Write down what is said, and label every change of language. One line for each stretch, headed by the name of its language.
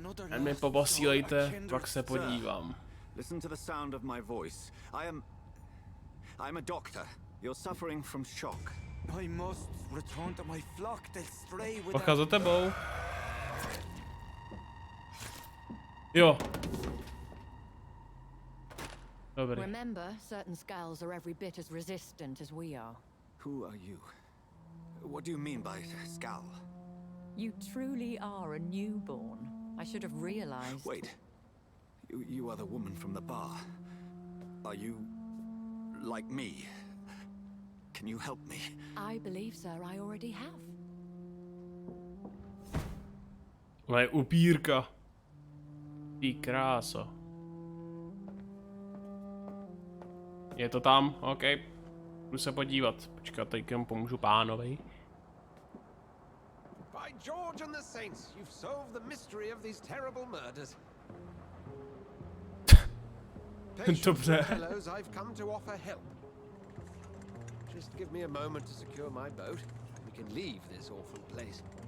Czech: A mě poposílejte, pak se podívám.
English: Listen to the sound of my voice. I'm a doctor. You're suffering from shock. I must return to my flock. They stray without.
Czech: Bacha za tebou. Jo. Dobrý.
English: Remember, certain skulls are every bit as resistant as we are. Who are you? What do you mean by skull? You truly are a newborn. I should have realized. Wait. You are the woman from the bar. Are you like me? Can you help me? I believe, sir, I already have.
Czech: Ona je upírka. Ty kráso. Je to tam? OK. Jdu se podívat. Počkat, teď pomůžu pánovi.
English: By George and the saints, you've solved the mystery of these terrible murders.
Czech: Dobře.
English: Fellows, I've come to offer help. Just give me a moment to secure my boat. We can leave this awful place.